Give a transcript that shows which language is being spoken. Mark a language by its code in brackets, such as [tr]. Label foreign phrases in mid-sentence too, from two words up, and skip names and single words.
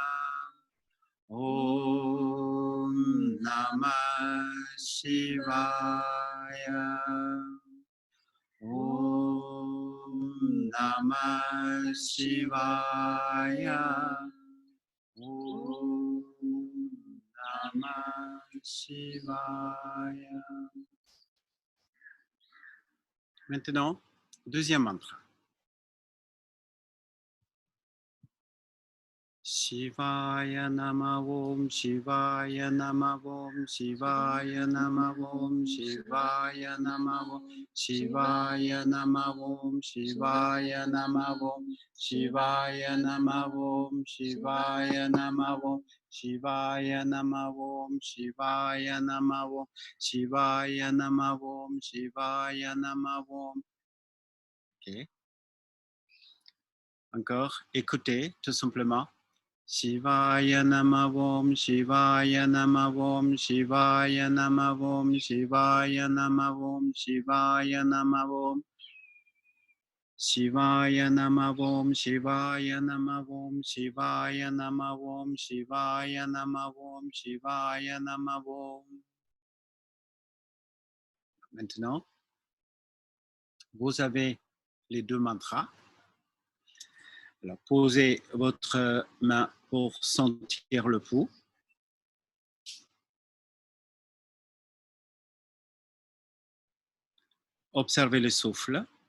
[sa] Om Namah Shivaya. Om Namah Shivaya. Om Namah Shivaya. [fr] Maintenant, deuxième mantra. [sa] Shivaya Nama Om, Shivaya Nama Om, Shivaya Nama Om, Shivaya Nama Om, Shivaya Nama Om, Shivaya Nama Om, Shivaya Nama Om, Shivaya Nama Om, Shivaya Nama Om, Shivaya Nama Om, Shivaya Nama Om, Shivaya Nama Om. [fr] Ok. Encore, écoutez tout simplement. [sa] Shivaya Nama Om, Shivaya Nama Om, Shivaya Nama Om, Shivaya Nama Om, Shivaya Nama Om. Shivaya Nama Om, Shivaya Nama Om, Shivaya Nama Om, Shivaya Nama Om, Shivaya Nama Om. [fr] Maintenant, vous avez les deux mantras. Alors, posez votre main pour sentir le pouls. Observez le souffle.